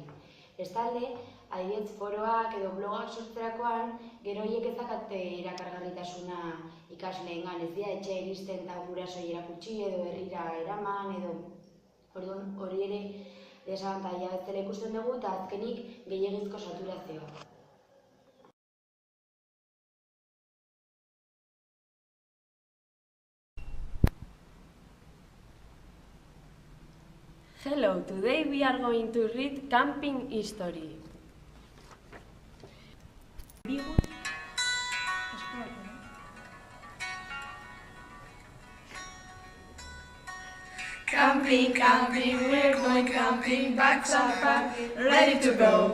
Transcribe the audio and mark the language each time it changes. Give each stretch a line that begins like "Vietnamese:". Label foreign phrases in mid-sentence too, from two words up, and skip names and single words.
Basque: Bestalde, adibidez foroak edo blogak sortzerakoan, gero horiek ez dakate erakargarritasuna ikasleengan, ez dira etxea iristen eta gurasoi erakutsi edo herrira eraman edo hori ere desabantaia ez dela ikusten dugu eta azkenik gehiegizko saturazioa.
English: Hello, today we are going to read Camping History. Camping, camping, we're going camping, bags are packed, ready to go.